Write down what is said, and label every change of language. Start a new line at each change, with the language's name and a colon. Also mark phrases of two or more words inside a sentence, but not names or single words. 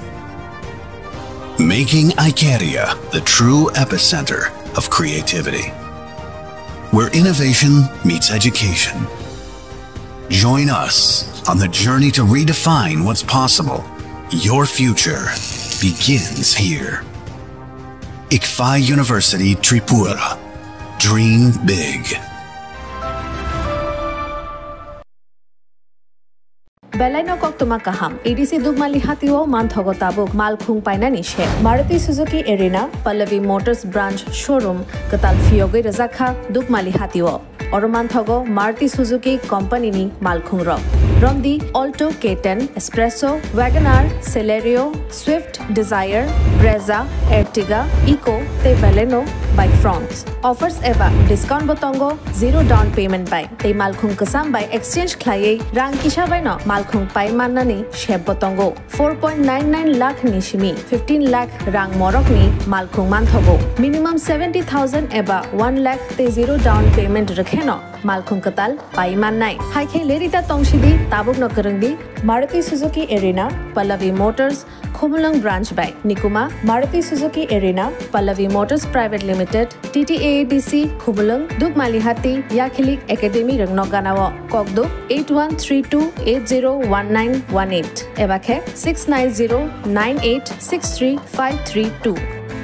English: Making Icaria the true epicenter of creativity, where innovation meets education. Join us on the journey to redefine what's possible. Your future begins here. ICFA University Tripura. Dream big.
Kok Borok: Belaino koktuma kaham. EDC Dugmali hatiwo manthogo tabuk malkhung paina nishe. Maruti Suzuki Arena, Pallavi Motors
English: branch showroom
Kok Borok: katal fioge razakha Dugmali hatiwo. Oromanthogo Maruti Suzuki company ni malkhung ro. Romdi Alto K10, Espresso, Wagoner, Celerio, Swift, Desire, Brezza, Ertiga, Eco, te Baleno by France. Offers eba discount botongo, 0
English: down payment
Kok Borok: by. Te malkhung kasam by exchange klaye rang kisha by no malkhung pai manani sheb botongo. 4.99 lakh nishimi, 15 lakh rang morok ni malkhung manthogo. Minimum 70,000 eba 1 lakh te 0
English: down payment
Kok Borok: rakheno. Malkhung katal pai mannai. Hai khe lerita tongshidi tabuk no karangdi Maruti Suzuki Arena, Pallavi Motors, Khumulang branch by Nikuma, Maruti Suzuki Arena, Pallavi Motors Private Limited, TTAADC, Khumulang, Dugmalihati, Yakhilik Academy Rangnoganawa, Kokdo 8132801918, Ebakhe 69098635332.